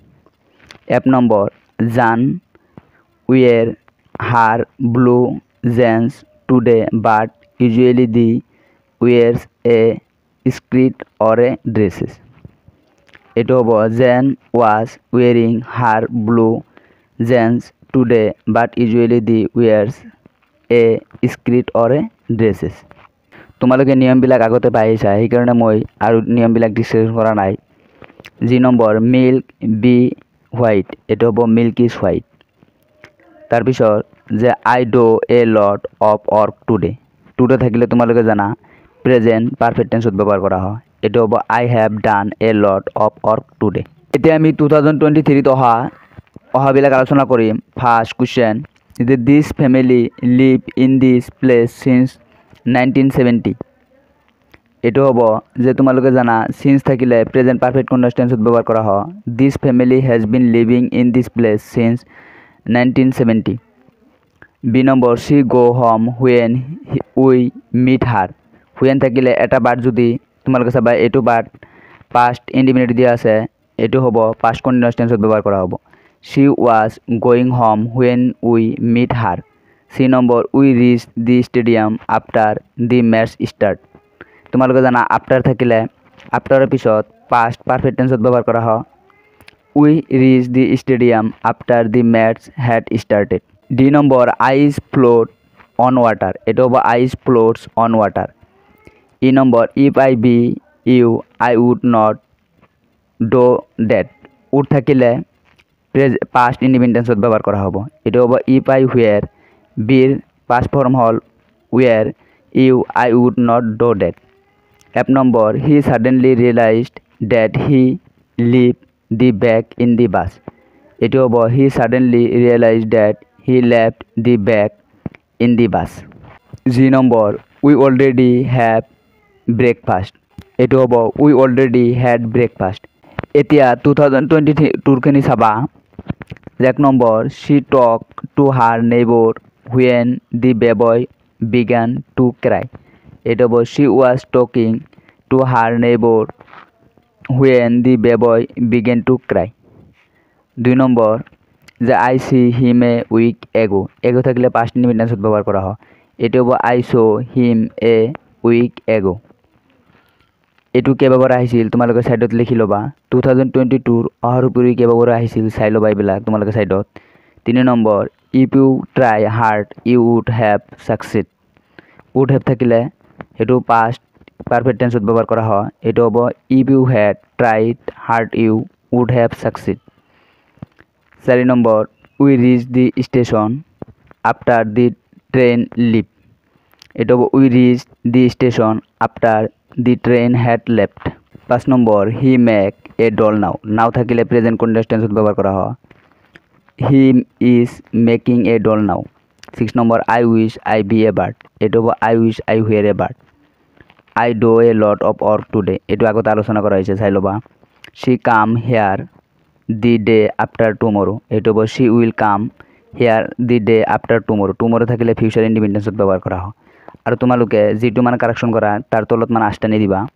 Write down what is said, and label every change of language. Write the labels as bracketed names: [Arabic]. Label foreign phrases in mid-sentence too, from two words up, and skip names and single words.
[English] App number Jan wear her blue jeans today but usually the wears a skirt or a dresses. [Assamese] এটো হ'ব [English] Jan was wearing her blue jeans today but usually the wears a skirt or a dresses. [Assamese] তোমালোকে নিয়মবিলাক আগতে পাইছা সেইকাৰণে মই আৰু নিয়মবিলাক ডিসকাস কৰা নাই। [English] G number milk be white. [Assamese] এটো হ'ব [English] milk is white. [Assamese] তাৰপিছত যে [English] I do a lot of work today [Assamese] থাকিলে তোমালোকে জানা [English] present perfect [Assamese] টেন্সত ব্যৱহাৰ কৰা হয়। এটো হ'ব [English] I have done a lot of work today. [Assamese] এতিয়া আমি 2023 অহাবিলাক আলোচনা কৰিম। [English] first question, this family live in this place since 1970. [Assamese] এইটো হ'ব যে তোমালোকে জানা সিন্স থাকিলে [English] present perfect continuous [Assamese] টেন্সত ব্যৱহাৰ কৰা হয়। [English] this family has been living in this place since 1970. B number, she go home when we meet her. [Assamese] হুৱেন থাকিলে এটা বাৰ্ড যদি তোমালোকে চাবা এইটো বাৰ্ড [English] past indefinite [Assamese] দিয়া আছে, এইটো হ'ব [English] past continuous [Assamese] টেন্সত ব্যৱহাৰ কৰা হ'ব। [English] she was going home when we meet her. C number, we reach the stadium after the match start. [Assamese] তোমালোকে জানা আফটাৰ থাকিলে আফটাৰৰ পিছত [English] past perfect [Assamese] টেন্সত ব্যৱহাৰ কৰা হয়। [English] we reach the stadium after the match had started. D number, ice float on water. [Assamese] এইটো হ'ব [English] ice floats on water. E number, if I be you I would not do that. [Assamese] উড থাকিলে [English] past indefinite [Assamese] টেন্সত ব্যৱহাৰ কৰা হ'ব। এইটো হ'ব [English] if I were. বিৰ past form হ'ল were, you I would not do that. F number, he suddenly realized that he leave the bag in the bus. [Assamese] এইটো হ'ব [English] he suddenly realized that he left the bag in the bus. G number, we already have breakfast. [Assamese] এইটো হ'ব [English] we already had breakfast. [Assamese] এতিয়া 2022খিনি চাবা। এক নম্বৰ, [English] she talk to her neighbour when the baby began to cry. [Assamese] এইটো হ'ব [English] she was talking to her neighbour when the baby began to cry. [Assamese] দুই নম্বৰ, যে [English] I see him a week ago. [Assamese] এগো থাকিলে [English] past indefinite [Assamese] টেন্সত ব্যৱহাৰ কৰা হয়। এইটো হ'ব [English] I saw him a week ago. [Assamese] এইটো কেইবাবাৰ আহিছিল তোমালোকে ছাইডত লিখি ল'বা। 2022 অহাৰ উপৰি কেইবাবাৰ আহিছিল চাই ল'বা এইবিলাক তোমালোকে ছাইডত। তিনি নম্বৰ, [English] if you try hard you would have succeeded. would have [Assamese] থাকিলে সেইটো [English] past perfect [Assamese] টেন্সত ব্যৱহাৰ কৰা হয়। এইটো হ'ব [English] if you had tried hard you would have succeeded. [Assamese] চাৰি নম্বৰ, [English] we reach the station after the train leave. [Assamese] এইটো হ'ব [English] we reach the station after the train had left. [Assamese] পাঁচ নম্বৰ, [English] he make a doll now. [Assamese] নাও থাকিলে [English] present continuous [Assamese] টেন্সত ব্যৱহাৰ কৰা হয়। [English] he is making a doll now. six number, I wish I be a bird. [Assamese] এইটো হ'ব [English] I wish I were a bird. I do a lot of work today. [Assamese] এইটো আগতে আলোচনা কৰা হৈছে চাই ল'বা। [English] she come here the day after tomorrow. [Assamese] এইটো হ'ব [English] she will come here the day after tomorrow. [Assamese] টুমৰো থাকিলে [English] future indefinite [Assamese] টেন্সত ব্যৱহাৰ কৰা হয়। আৰু তোমালোকে যিটো মানে কাৰেকশ্যন কৰা তাৰ তলত মানে আষ্টানি দিবা।